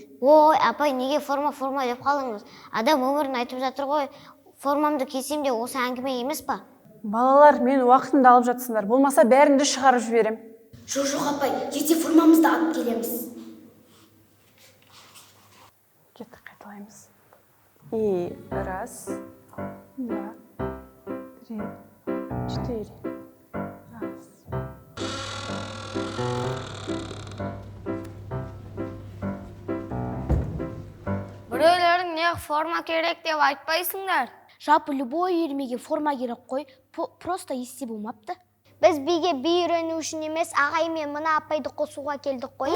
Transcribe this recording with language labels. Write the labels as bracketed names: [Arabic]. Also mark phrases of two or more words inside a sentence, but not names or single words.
[Kazakh] Ой, апай, неге форма деп қалдыңыз? Адам өмірін айтып жатыр ғой. Формамды кисем де осы әңгіме емес па? Балалар, мен уақытымды алып жатсыңдар. Болмаса бәрінді шығарып жіберем. Жоқ апай, ертең формамызды алып келеміз. Кеттік, қайталаймыз. [Russian] И раз, два, три, четыре. Раз. [Kazakh] Біреулерің не форма керек деп айтпайсыңдар. Жалпы любой үйірмеге форма керек қой, просто есте болмапты. Біз биге би үйрену үшін емес, ағай мен мына апайды қосуға келдік қой.